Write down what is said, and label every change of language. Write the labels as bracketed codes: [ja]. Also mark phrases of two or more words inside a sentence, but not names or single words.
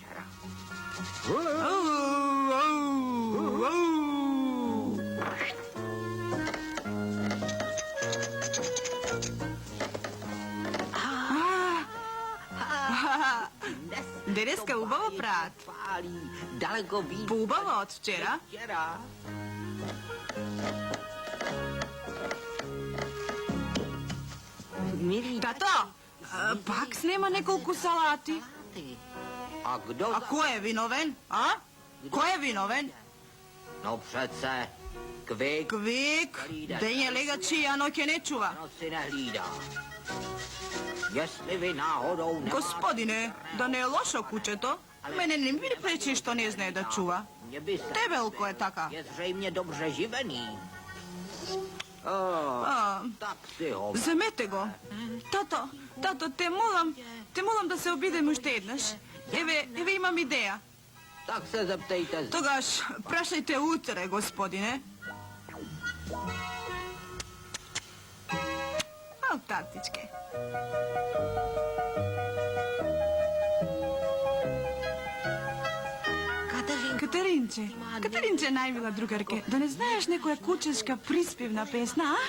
[mk] Денеска убаво прават. Поубаво од вчера. Тато, пак снема неколку салати. [cs] A kdo? [mk] А кој е виновен? А? Кој е виновен? [cs] No přece, Kvik. [mk] Квик, дење легачи, а ноќе не чува. [cs] Noc si nehlídá. Jestli vy náhodou nemáte... [mk] Господине, да не е лошо кучето, мене не ми пречи што не знае да чува. [cs] Mně by se... [mk] Тебелко е така. [cs] Je zřejmě dobře živený. Tak si ho... [mk] Земете го. Тато, те молам да се обидеме уште еднаш. Еве имам идеја. [cs] Tak se zeptejte... [mk] Тогаш, прашајте утре, господине. Ал, татичке. Катеринче, најмила другарке, да не знаеш некоја кучешка приспевна песна, а?